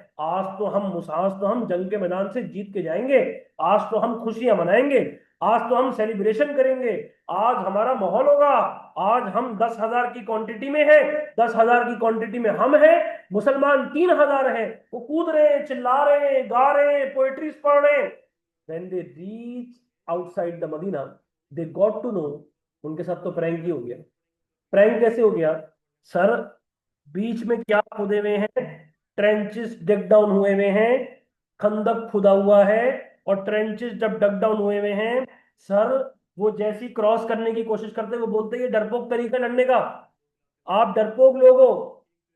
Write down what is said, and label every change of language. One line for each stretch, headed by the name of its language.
Hindi: आज तो हम जंग के मैदान से जीत के जाएंगे, आज तो हम खुशियां मनाएंगे, आज तो हम सेलिब्रेशन करेंगे, आज हमारा माहौल होगा, आज हम 10,000 की क्वांटिटी में है, 10,000 की क्वांटिटी में हम हैं, मुसलमान 3,000 हैं। वो कूद रहे हैं, चिल्ला रहे हैं, गा रहे हैं, पोएट्रीज पढ़ रहे हैं।
English: When they reach outside the Medina, they got to know
Hindi: उनके साथ तो प्रैंक ही हो गया। प्रैंक कैसे हो गया सर? बीच में क्या खुदे हुए हैं?
English: trenches dig down
Hindi: हुए हुए हैं, खंदक खुदा हुआ है और ट्रेंचेस जब डग डाउन हुए हुए हैं सर, वो जैसी क्रॉस करने की कोशिश करते हैं वो बोलते हैं ये डरपोक तरीका लड़ने का, आप डरपोक लोग हो।